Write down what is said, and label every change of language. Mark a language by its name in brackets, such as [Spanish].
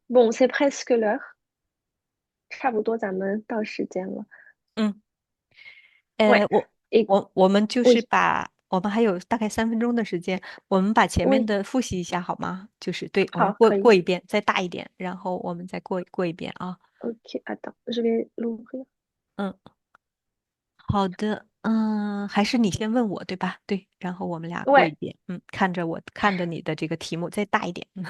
[French] Bon, c'est presque l'heure， [Chinese] 差不多咱们到时间了。嗯， [French] Ouais. [Chinese] 我 [French] Et [Chinese] 我们就是 [French] oui, [Chinese] 把我们还有大概3分钟的时间，我们把前面 [French] oui， [Chinese] 的复习一下好吗？就是对，我们好，可以。过一遍，再大一点，然后我们再过一遍啊。 [French] Ok, attends, je vais l'ouvrir. [Chinese] 嗯，好的，还是你先问我对吧？对，然后我们俩过一 [French] Ouais, [Chinese] 遍。看着你的这个题目再大一点。